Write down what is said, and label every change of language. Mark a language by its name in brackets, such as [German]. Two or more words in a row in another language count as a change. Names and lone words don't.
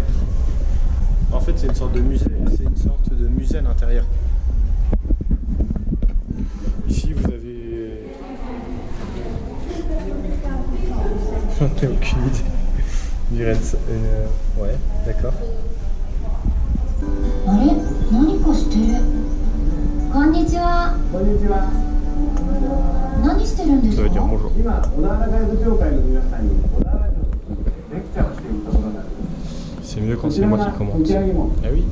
[French] En fait, c'est une sorte de musée. C'est une sorte de musée à l'intérieur. Ici, vous avez J'en ai aucune idée. Virense. Ouais, d'accord. [Japanese] あれ、何かしてる。こんにちは。こんにちは。何してるんですか。 [French] Ça veut dire bonjour. [Japanese] 今、小田原ガイド協会の皆さんに小田原城のレクチャーをしているところなんです。 [French] C'est mieux quand c'est moi qui commente. Ah oui.